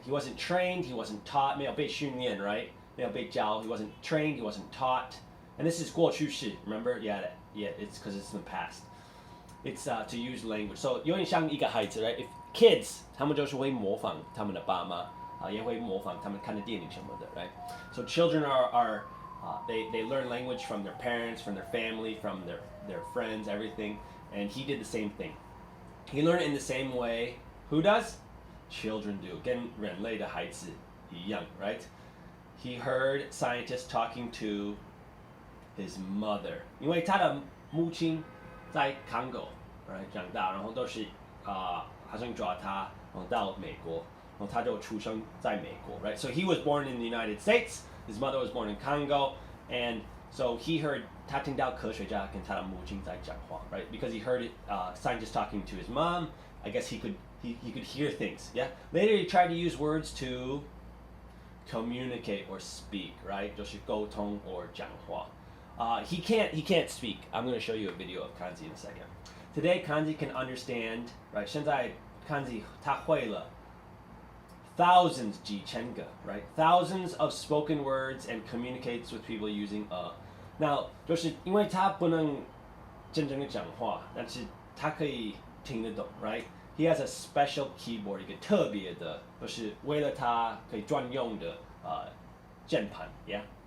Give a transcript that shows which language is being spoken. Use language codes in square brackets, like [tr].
[en] He wasn't trained, he wasn't taught, [zh] 没有被训练 [en] right? [zh] 没有被教 [en] he wasn't trained, he wasn't taught. And this is 过去式 remember? Yeah, it's because it's in the past. It's to use language. [zh] So 有点像一个孩子 right? [en] If kids, [zh] 他们就是会模仿他们的爸妈，也会模仿他们看的电影什么的 right? [en] So children are they learn language from their parents, from their family, from their friends, everything. And he did the same thing. He learned it in the same way. Who does? Children do. [zh] 跟人类的孩子一样 right? [en] He heard scientists talking to his mother. [zh] 因为他的母亲在 Congo, right? 长大，然后都是好像抓他，然后到美国，然后他就出生在美国 right? [en] So he was born in the United States. His mother was born in Congo, and so he heard [zh] 他听到科学家跟他的母亲在讲话 [en] right? Because he heard scientists talking to his mom. I guess he could hear things, yeah? Later he tried to use words to communicate or speak, right? [zh] 就是沟通 or 讲话. [en] He can't speak. I'm going to show you a video of Kanzi in a second. Today Kanzi can understand, right? [zh] 现在 Kanzi 他会了 thousands 几千个 right? [en] Thousands of spoken words and communicates with people using Now [zh] 就是因为他不能真正的讲话，但是他可以听得懂 [en] right? He has a special keyboard, [zh] 一个特别的，就是为了他可以专用的键盘 [en] yeah?